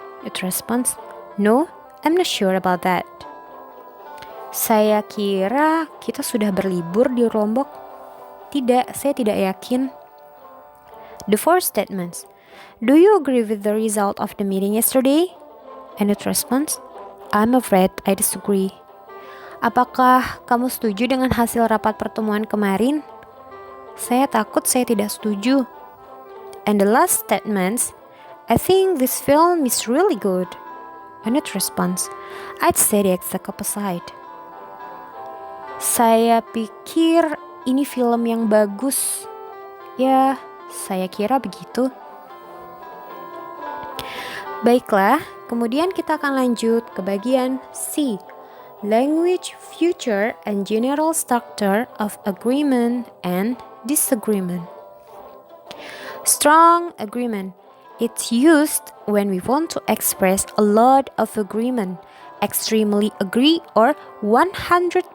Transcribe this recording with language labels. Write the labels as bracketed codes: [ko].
[en] Its response: no, I'm not sure about that. [id] Saya kira kita sudah berlibur di Lombok. Tidak, saya tidak yakin. [en] The fourth statement: do you agree with the result of the meeting yesterday? And its response: I'm afraid I disagree. [id] Apakah kamu setuju dengan hasil rapat pertemuan kemarin? Saya takut saya tidak setuju. [en] And the last statement: I think this film is really good. And its response: I'd say the exact opposite. [id] Saya pikir ini film yang bagus. Ya, saya kira begitu. Baiklah, kemudian kita akan lanjut ke bagian C. [en] Language, future, and general structure of agreement and disagreement. Strong agreement. It's used when we want to express a lot of agreement, extremely agree, or 100%